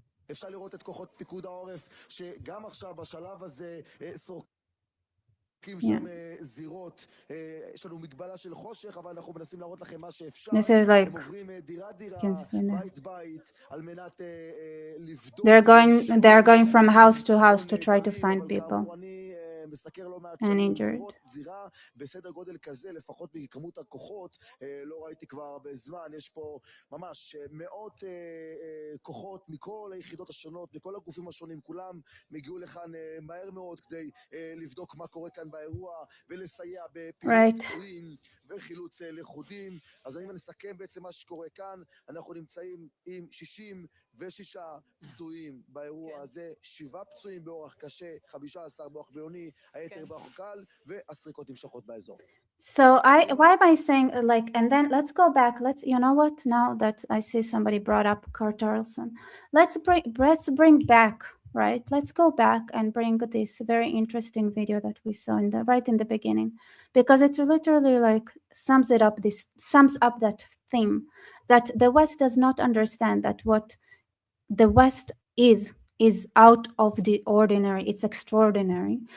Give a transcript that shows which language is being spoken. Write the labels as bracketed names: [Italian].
[Hebrew] אפשר לראות את כוחות פיקוד העורף שגם עכשיו בשלב הזה סורקים שם זירות. יש לנו מגבלה של חושך, אבל אנחנו מנסים להראות לכם מה שאפשר. הם עוברים דירה דירה, בית בית, על מנת לבדוק. [English] They're going from house to house to try to find people. [Hebrew] מסקר לא מעט זירות, זירה בסדר גודל כזה, לפחות בכמות הכוחות, לא ראיתי כבר הרבה זמן. יש פה ממש מאות כוחות מכל היחידות השונות, מכל הגופים השונים, כולם מגיעו לכאן מהר מאוד כדי לבדוק מה קורה כאן באירוע ולסייע בפעילות פצועים וחילוץ לכודים. אז אני נסכם בעצם מה שקורה כאן. אנחנו נמצאים עם 66 פצועים באירוע הזה, 7 פצועים באורח קשה, 15 באורח בינוני, היתר באורח קל, והסריקות נמשכות באזור. [English] So why am I saying like, and then let's go back. Let's, you know what? Now that I see somebody brought up Carl-Tarlson, let's bring back, right? Let's go back and bring this very interesting video that we saw right in the beginning, because it literally like sums up that theme that the West does not understand, that what the West is out of the ordinary, it's extraordinary.